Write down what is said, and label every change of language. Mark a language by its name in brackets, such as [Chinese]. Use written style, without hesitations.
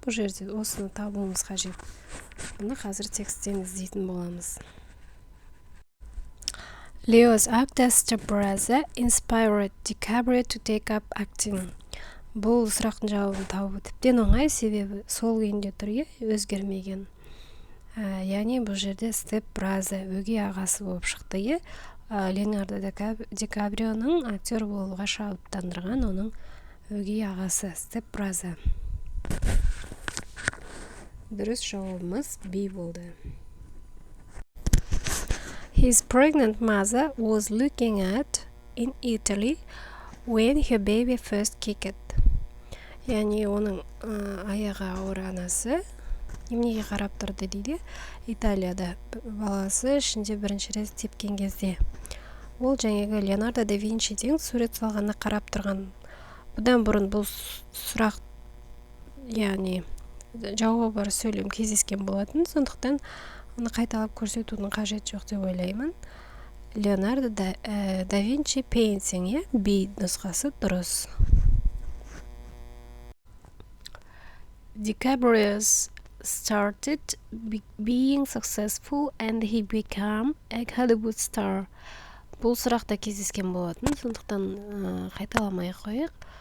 [Kazakh] Бұл жерде осыны табуымыз қажет. Бұны қазір тексттен іздейтін боламыз. [English] Leo's actor stepbrother inspired DiCaprio to take up acting. [Kazakh] Бұл сұрақтың жауабын табу тіптен оңай, себебі сол күйінде тұр, өзгермеген. Яғни бұл жерде stepbrother өгей ағасы болып шықты. Леонардо Ди Каприоның актер болуға шабыттандырған оның өгей ағасы stepbrother. Дұрыс жауабымыз B болды. [English] His pregnant mother was looking at in Italy when her baby first kicked. [Kazakh] Яғни оның аяғы ауыр анасы неменеге қарап тұрды дейді. Италияда баласы ішінде бірінші рет тепкен кезде. Ол жаңағы Леонардо да Винчиден сурет салғанына қарап тұрған. Бұдан бұрын бұл сұрақ, яғни жауабы бар сөйлем кездескен болатын. Сондықтан оны қайталап көрсетудің қажет жоқ деп ойлаймын. Леонардо да Винчи painting, B нұсқасы дұрыс. [English] DiCaprio started being successful and he became a Hollywood star. [Kazakh] Бұл сұрақта кездескен болатын, сондықтан қайталамай қойық.